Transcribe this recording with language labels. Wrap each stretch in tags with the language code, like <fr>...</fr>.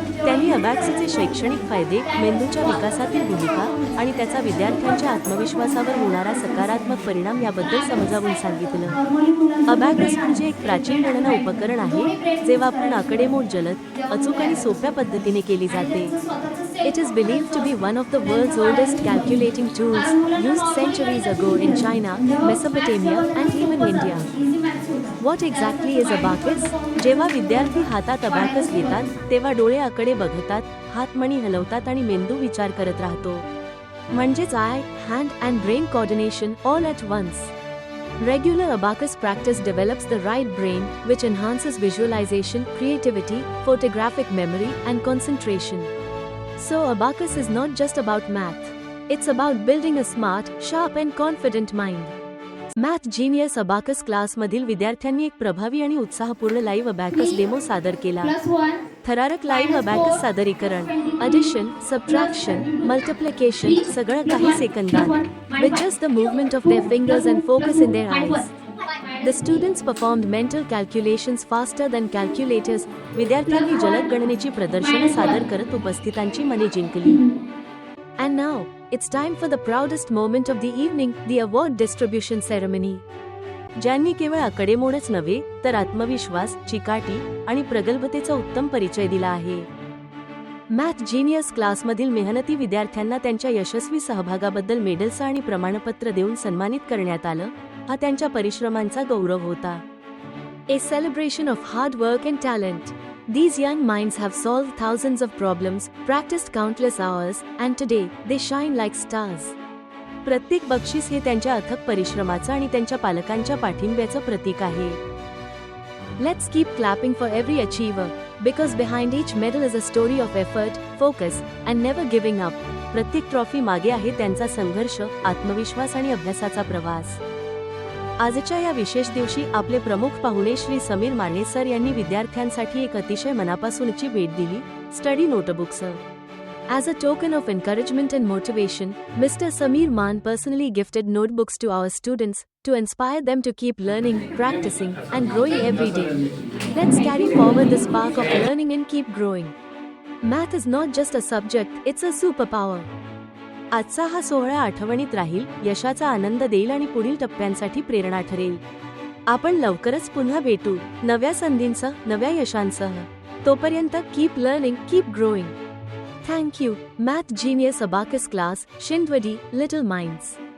<mr>त्यांनी अबॅकसचे शैक्षणिक फायदे, मेंदूच्या विकासातील भूमिका आणि त्याचा विद्यार्थ्यांच्या आत्मविश्वासावर होणारा सकारात्मक परिणाम याबद्दल समजावून सांगितलं. अबॅकस म्हणजे एक प्राचीन गणना उपकरण आहे जे वापरून आकडेमोड जलद, अचूक आणि सोप्या पद्धतीने केली जाते.</mr> <en>It is believed to be one of the world's oldest calculating tools, used centuries ago in China, Mesopotamia, and even India. What exactly is abacus?</en> <mr>जेव्हा विद्यार्थी हातात अबॅकस घेतात तेव्हा डोळे आकडे बघतात, हात मणी हलवतात आणि मेंदू विचार करत राहतो.</mr> <en>म्हणजेच eye, hand and brain coordination all at once. Regular abacus practice develops the right brain, which enhances visualization, creativity, photographic memory, and concentration. So abacus is not just about math. It's about building a smart, sharp and confident mind.</en> <mr>Math genius abacus class मधील विद्यार्थ्यांनी एक प्रभावी आणि उत्साहपूर्ण live abacus demo सादर केला. थरारक live abacus सादरीकरण, addition, subtraction, multiplication सगळं काही सेकंदात,</mr> <en>with just the movement of their fingers and focus in their eyes. The students performed mental calculations faster than calculators.</en> <mr>विद्यार्थ्यांनी जलद गणनेची प्रदर्शने सादर करत उपस्थितांची मने जिंकली.</mr> <en>And now, it's time for the proudest moment of the evening, the award distribution ceremony.</en> <mr>ज्यांनी केवळ आकडेमोडच नव्हे तर आत्मविश्वास, चिकाटी आणि प्रगल्भतेचा उत्तम परिचय दिला आहे. मॅथ जीनियस क्लासमधील मेहनती विद्यार्थ्यांना त्यांच्या यशस्वी सहभागाबद्दल मेडल्स आणि प्रमाणपत्र देऊन सन्मानित करण्यात आलं. हा त्यांच्या परिश्रमांचा गौरव होता.</mr> <en>A celebration of hard work and talent. These young minds have solved thousands of problems, practiced countless hours, and today they shine like stars.</en> <mr>प्रत्येक बक्षीस हे त्यांच्या अथक परिश्रमाचं आणि त्यांच्या पालकांच्या पाठिंब्याचं प्रतीक आहे.</mr> <en>Let's keep clapping for every achiever, because behind each medal is a story of effort, focus, and never giving up.</en> <mr>प्रत्येक ट्रॉफी मागे आहे त्यांचा संघर्ष, आत्मविश्वास आणि अभ्यासाचा प्रवास. आजच्या या विशेष दिवशी आपले प्रमुख पाहुणे श्री समीर माने सर यांनी विद्यार्थ्यांसाठी एक अतिशय मनापासूनची भेट दिली, study notebooks.</mr> <en>As a token of encouragement and motivation, Mr. Samir Maan personally gifted notebooks to our students to inspire them to keep learning, practicing, and growing every day. Let's carry forward the spark of learning and keep growing. Math is not just a subject, it's a superpower.</en> <mr>आजचा हा सोहळा आठवणीत राहील, यशाचा आनंद देईल आणि पुढील टप्प्यांसाठी प्रेरणा ठरेल. आपण लवकरच पुन्हा भेटू, नव्या संधींसह, नव्या यशांसह.</mr> <en>तोपर्यंत keep learning, keep growing. Thank you.</en> <mr>Math genius abacus class, शिंदवाडी, little minds.</mr>